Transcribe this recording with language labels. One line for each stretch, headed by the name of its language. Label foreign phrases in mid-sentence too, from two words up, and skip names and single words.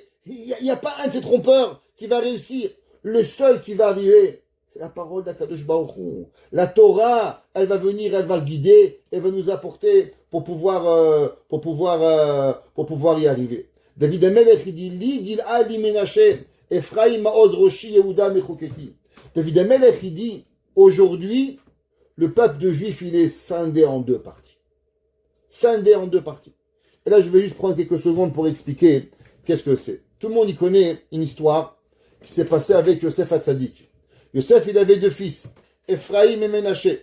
French: Il n'y a pas un de ces trompeurs qui va réussir. Le seul qui va arriver, c'est la parole d'
Hebrew: הקדוש ברוך הוא.
French: La Torah, elle va venir, elle va guider, elle va nous apporter pour pouvoir y arriver.
Hebrew: David Amelech,
French: il dit,
Hebrew: לי גלעד לי מנשה, אפרים מעוז ראשי יהודה מחוקקי.
French: David Amelech, il dit, aujourd'hui, le peuple de Juifs, il est scindé en deux parties. Scindé en deux parties. Et là, je vais juste prendre quelques secondes pour expliquer qu'est-ce que c'est. Tout le monde y connaît une histoire qui s'est passée avec Yosef Hatzadik. Yosef, il avait deux fils, Ephraim et Ménaché.